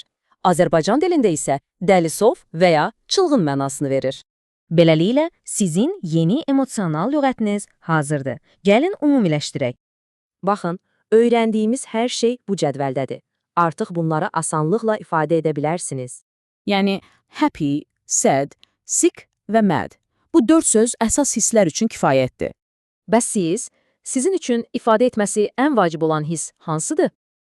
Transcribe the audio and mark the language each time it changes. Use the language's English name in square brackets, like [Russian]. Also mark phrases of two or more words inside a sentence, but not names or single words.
[Azerbaijani] Azərbaycan dilində isə dəlisov və ya çılğın mənasını verir. Beləliklə, sizin yeni emosional lüğətiniz hazırdır. Gəlin ümumiləşdirək. Baxın, öyrəndiyimiz hər şey bu cədvəldədir. Artıq bunları asanlıqla ifadə edə bilərsiniz. Yəni, [English] happy, sad, sick və mad. [Azerbaijani] Bu 4 söz əsas hisslər üçün kifayətdir. Bəs sizin üçün ifadə etməsi ən vacib olan hiss hansıdır?